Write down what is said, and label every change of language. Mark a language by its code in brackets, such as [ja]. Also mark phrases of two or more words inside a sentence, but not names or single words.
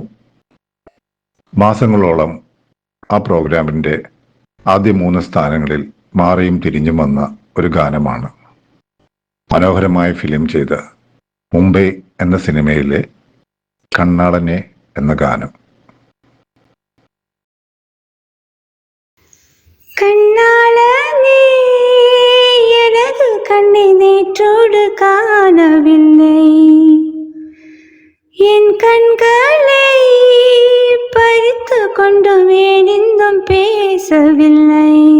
[ml] മാസങ്ങളോളം ആ പ്രോഗ്രാമിന്റെ ആദ്യ 3 സ്ഥാനങ്ങളിൽ മാറിയും തിരിഞ്ഞും വന്ന ഒരു ഗാനമാണ് മനോഹരമായി ഫിലിം ചെയ്ത മുംബൈ എന്ന സിനിമയിലെ കണ്ണാളനെ എന്ന ഗാനം. [ta] கண்ணாளனே எனது கண்ணை நேற்றோடு காணவில்லை, என் கண்களை பறித்து கொண்டு வேணிந்தும் பேசவில்லை.